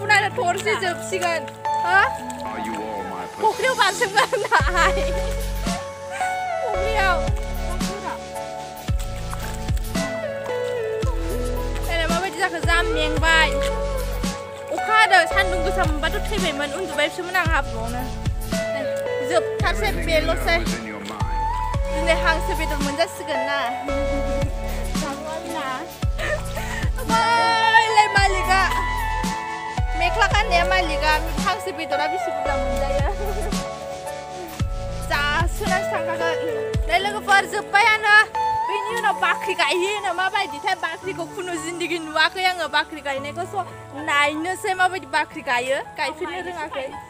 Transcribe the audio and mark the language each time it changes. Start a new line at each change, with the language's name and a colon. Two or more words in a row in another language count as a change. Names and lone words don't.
Bodo: थरसे जोबसिगोन हो
English: Are you all my
Bodo: फुख्रियाव बारसोमगोन दाहाय फुख्रियाव माबायदि जाखो जा मेंबाय अखा हादों सान्दुं गोसा मोनबाथ' थैबायमोन उन्दुबायसोमोन आं हाब्रुआवनो जोबथारसै बेल'सै
English: in your mind?
Bodo: दिनै हांसो बेदर मोनजासिगोन ना बैलाय मालिका मेख्ला गाननाया मालिका हांसो बेदरा बेसे बुरजा मोनजायो जासोनासो थांखागोन दे लोगोफोर जोब्बायानो बेनि उनाव बाख्रि गायहैयोनो माबायदिथाय बाख्रिखौ खुनु जिन्दगि नुवाखै आङो बाख्रि गायनायखौ स' नायनोसै माबायदि बाख्रि गायो गायफेरनो रोङाखै